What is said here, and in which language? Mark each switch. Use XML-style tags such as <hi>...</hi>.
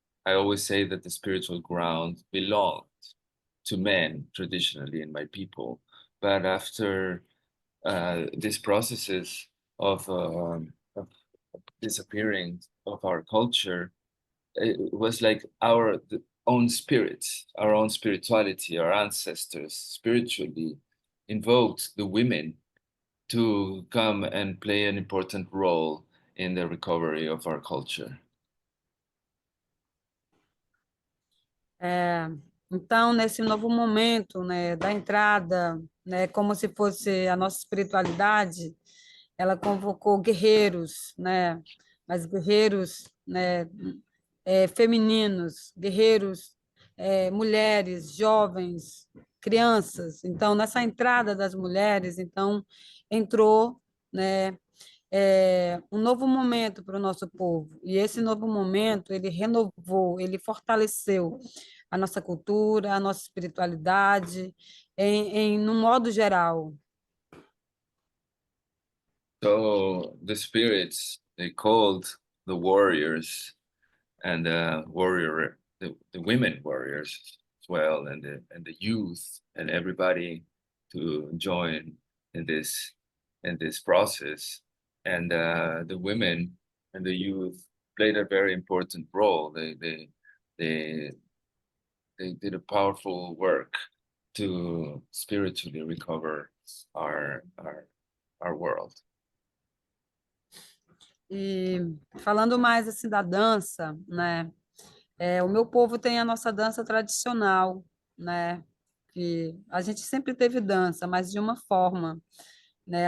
<en>I always say that the spiritual ground belonged to men traditionally in my people, but after these processes of disappearing of our culture, it was like our own spirits, our own spirituality, our ancestors spiritually invoked the women to come and play an important role in the recovery of our culture.</en> <pt>Então, nesse novo momento, né, da entrada, né, como se fosse a nossa espiritualidade, ela convocou guerreiros, né, mas guerreiros, né, femininos, guerreiros, mulheres, jovens, crianças. Então, nessa entrada das mulheres, então entrou, né, um novo momento para o nosso povo. E esse novo momento, ele renovou, ele fortaleceu a nossa cultura, a nossa espiritualidade, no modo geral.</pt> <en>So the spirits, they called the warriors and the women warriors as well, and the youth and everybody to join in this process. And the women and the youth played a very important role. They did a powerful work to spiritually recover our world.</en> <pt>E falando mais assim da dança, né? O meu povo tem a nossa dança tradicional, né? Que a gente sempre teve dança, mas de uma forma, né?</pt>